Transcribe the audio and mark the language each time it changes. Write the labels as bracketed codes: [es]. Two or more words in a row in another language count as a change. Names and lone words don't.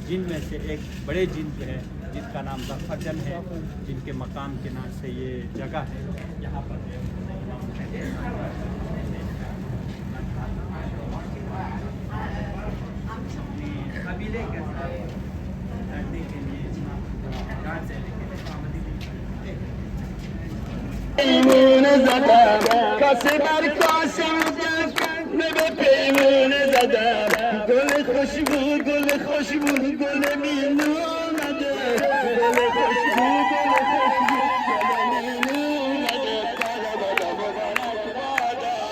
[hi] जिन में से एक बड़े जिन जो है जिनका नाम जाफ़र जंग है, जिनके मकाम के नाम से ये जगह है, यहाँ पर कबीले के साथ लड़ने के लिए जान देने के लिए [fa] پیمون زدم کاسه بر کاسه به پیمون زدم گل خوشبو گل مینو اومده گل خوشبو گل مینو اومده طلب مبارک بادا